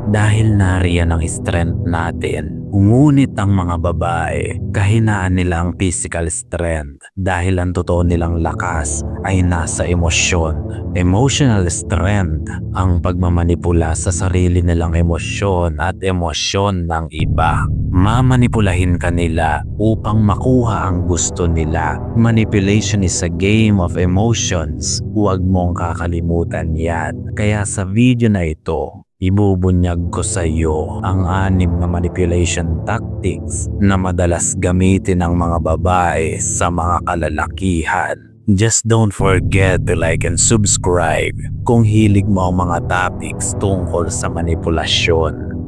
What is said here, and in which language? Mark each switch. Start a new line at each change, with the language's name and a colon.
Filipino: Dahil nariyan ang strength natin. Ngunit ang mga babae, kahinaan nila ang physical strength dahil ang totoo nilang lakas ay nasa emosyon. Emotional strength ang pagmamanipula sa sarili nilang emosyon at emosyon ng iba. Mamanipulahin ka nila upang makuha ang gusto nila.
English: Manipulation is a game of emotions.
Filipino: Huwag mong kakalimutan yan. Kaya sa video na ito, ibubunyag ko sa iyo ang 6 na manipulation tactics na madalas gamitin ng mga babae sa mga kalalakihan.
English: Just don't forget to like and subscribe
Filipino: kung hilig mo ang mga topics tungkol sa manipulasyon.